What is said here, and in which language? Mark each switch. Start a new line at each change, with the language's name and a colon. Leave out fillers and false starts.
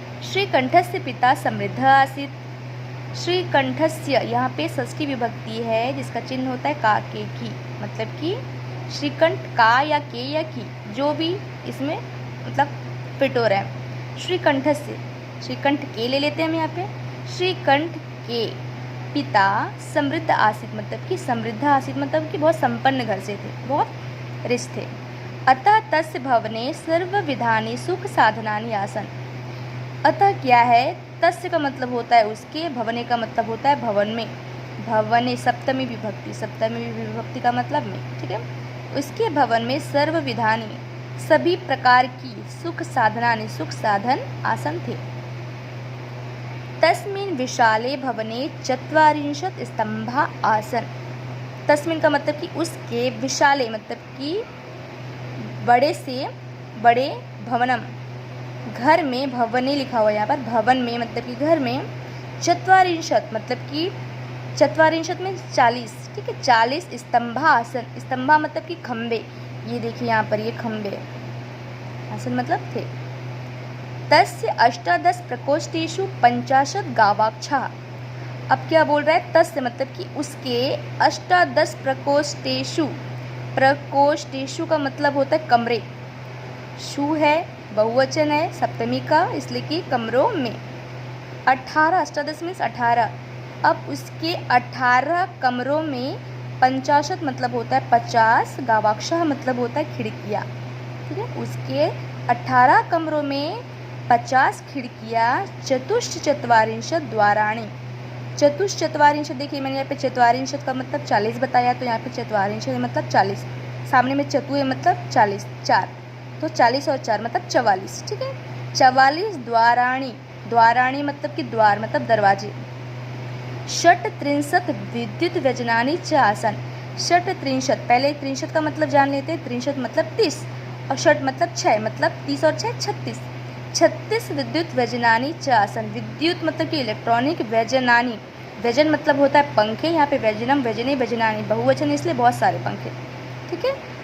Sanskrit: श्रीकंठस्य पिता समृद्ध आसीत्।
Hindi: श्रीकंठस्य यहाँ पे षष्ठी विभक्ति है जिसका चिन्ह होता है का के की, मतलब कि श्रीकंठ का या के या की जो भी इसमें मतलब फिट हो रहा है। श्रीकंठस्य, श्रीकंठ के ले लेते हैं हम यहाँ पे। श्रीकंठ के पिता
Sanskrit: समृद्ध आसीत्
Hindi: मतलब कि समृद्ध आसीत् मतलब कि बहुत संपन्न घर से थे, बहुत रिच थे।
Sanskrit: अतः तस्य भवने सर्वविधानि सुख साधनानि आसन।
Hindi: अतः क्या है? तस्य का मतलब होता है उसके, भवने का मतलब होता है भवन में। भवने सप्तमी विभक्ति, सप्तमी विभक्ति का मतलब में, ठीक है। उसके भवन में सर्व विधानी सभी प्रकार की सुख साधनानि, सुख साधन आसन थे।
Sanskrit: तस्मिन् विशाले भवने चत्वारिंशत् स्तंभा आसन।
Hindi: तस्मिन् का मतलब कि उसके, विशाले मतलब कि बड़े से बड़े, भवनम घर में, भवने लिखा हुआ है यहाँ पर, भवन में मतलब कि घर में। चत्वारिंशत् मतलब कि चत्वारिंशत् में 40, ठीक है, 40 स्तंभा आसन। स्तंभा मतलब कि खम्बे, ये देखिए यहाँ पर ये खम्बे, आसन मतलब थे।
Sanskrit: तस्य 18 प्रकोष्ठेषु 50 गावाक्षाः।
Hindi: अब क्या बोल रहा है? तस्य मतलब कि उसके 18 प्रकोष्ठेषु, प्रकोष्ठेषु का मतलब होता है कमरे। शु है बहुवचन है सप्तमी का, इसलिए कि कमरों में। 18, 18 मीन्स 18। अब उसके 18 कमरों में 50 मतलब होता है 50, गावाक्षाः मतलब होता है खिड़कियाँ, ठीक है। उसके 18 कमरों में 50 खिड़कियाँ।
Sanskrit: चतुश्चत्वारिंशत् द्वाराणि।
Hindi: चतुश्चत्वारिंशत् देखिए मैंने यहाँ पे चत्वारिंशत् का मतलब 40 बताया, तो यहाँ पे चत्वारिंशत् मतलब 40, सामने में चतु है मतलब 40, 4, तो 40 और 4 मतलब 44, ठीक है। 44 द्वाराणि, द्वाराणि मतलब कि द्वार मतलब दरवाजे।
Sanskrit: षट्त्रिंशत् विद्युत व्यजनानि च आसन।
Hindi: षट्त्रिंशत्, पहले 63 का मतलब जान लेते हैं। 63 मतलब 30 और षट मतलब 6, मतलब 30 और 6 36। 36 विद्युत व्यजनानि च आसन। विद्युत मतलब कि इलेक्ट्रॉनिक, व्यजनानि, व्यजन मतलब होता है पंखे, यहाँ पे व्यजनम, व्यजने, व्यजनानि बहुवचन इसलिए बहुत सारे पंखे, ठीक है।